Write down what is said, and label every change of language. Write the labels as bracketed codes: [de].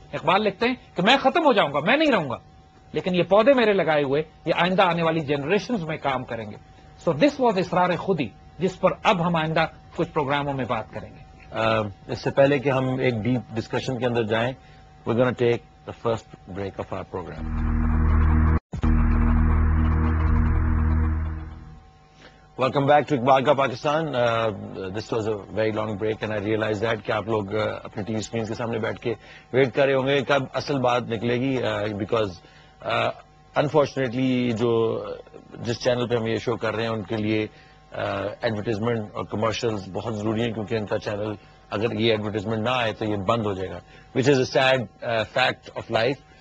[ur] اقبال لکھتے ہیں کہ میں ختم ہو جاؤں گا, میں نہیں رہوں گا, لیکن یہ پودے میرے لگائے ہوئے یہ آئندہ آنے والی جنریشنز میں کام کریں گے. [en] so this was [ur] اسرار خودی, جس پر اب ہم آئندہ کچھ پروگراموں میں بات کریں گے. اس سے پہلے کہ ہم ایک ڈیپ ڈسکشن کے اندر جائیں, [en] we're going to take the first break of our program. Welcome back to Iqbal Ka Pakistan. This was a very long break and I realized that [ur] کہ آپ لوگ اپنے ٹی وی اسکرین کے سامنے بیٹھ کے ویٹ کر رہے ہوں گے کب اصل بات نکلے گی, [en] because unfortunately [ur] جو جس چینل پہ ہم یہ شو کر رہے ہیں ان کے لیے ایڈورٹیزمنٹ اور کمرشلز بہت ضروری ہیں, کیونکہ ان کا چینل اگر یہ ایڈورٹیزمنٹ نہ آئے تو یہ بند ہو جائے گا, [en] Which is a sad fact of life.